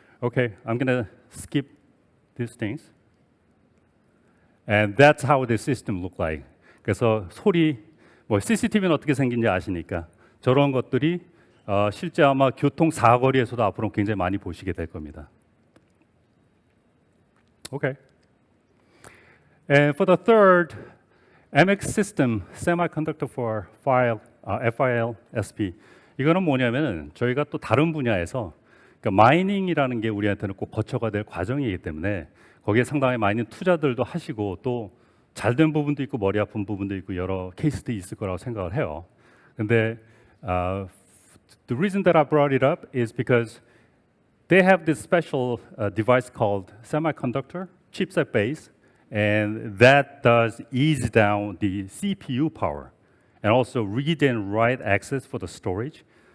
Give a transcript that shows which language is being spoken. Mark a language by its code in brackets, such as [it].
[en] Okay, I'm gonna skip these things. And that's how the system look like. [ko] 그래서 소리, 뭐 CCTV는 어떻게 생긴지 아시니까 저런 것들이 실제 아마 교통 사거리에서도 앞으로 굉장히 많이 보시게 될 겁니다. [en] Okay. And for the third, MX system, semiconductor for FIL-SP. [ko] 이거는 뭐냐면은 저희가 또 다른 분야에서 그러니까 마이닝이라는 게 우리한테는 꼭 거쳐가 될 과정이기 때문에 거기에 상당히 많은 투자들도 하시고 또 잘된 부분도 있고 머리 아픈 부분도 있고 여러 케이스도 있을 거라고 생각을 해요. 근데 [en] the reason that I brought it up is because they have this special device called semiconductor chipset base, and that does ease down the CPU power and also read and write access for the storage.